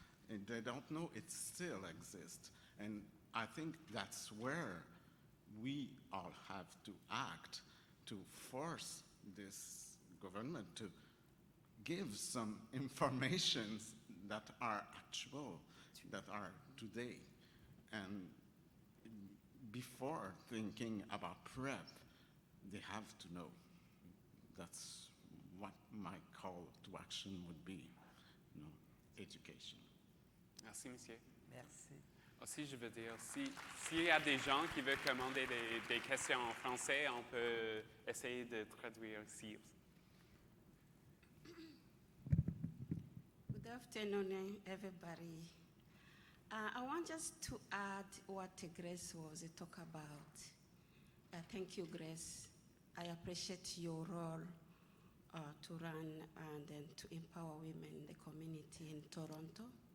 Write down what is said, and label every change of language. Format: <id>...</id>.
<en>And they don't know it still exists. And I think that's where we all have to act to force this government to give some information that are actual, that are today. And before thinking about PrEP, they have to know. That's what my call to action would be, you know, education.</en> <fr>Merci, monsieur. Merci. Aussi, je veux dire, s'il y a des gens qui veulent commander des questions en français, on peut essayer de traduire aussi.</fr> <en>Good afternoon, everybody. I want just to add what Grace was talking about. Thank you, Grace. I appreciate your role to run and then to empower women in the community in Toronto.</en>